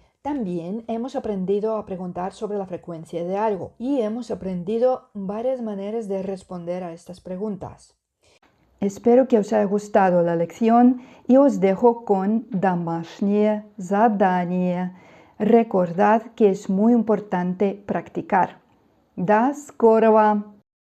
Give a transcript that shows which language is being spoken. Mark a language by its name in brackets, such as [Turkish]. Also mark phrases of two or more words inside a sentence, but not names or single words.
[Spanish] También hemos aprendido a preguntar sobre la frecuencia de algo y hemos aprendido varias maneras de responder a estas preguntas. Espero que os haya gustado la lección y os dejo con [Russian] домашнее задание. [Spanish] Recordad que es muy importante practicar. [Russian] До скорого!